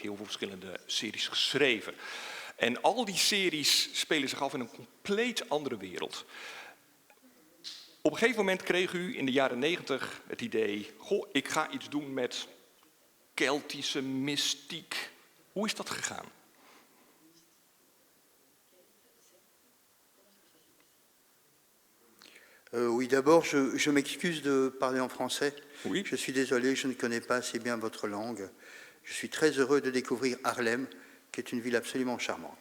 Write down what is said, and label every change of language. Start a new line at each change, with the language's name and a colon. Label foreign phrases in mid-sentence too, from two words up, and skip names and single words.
Dutch: Heel veel verschillende series geschreven. En al die series spelen zich af in een compleet andere wereld. Op een gegeven moment kreeg u in de jaren 90 het idee... Goh, ik ga iets doen met Keltische mystiek. Hoe is dat gegaan?
French: Oui, d'abord, je m'excuse de parler en français. Oui. Je suis désolé, je ne connais pas assez bien votre langue. Je suis très heureux de découvrir Haarlem, qui est une ville absolument charmante.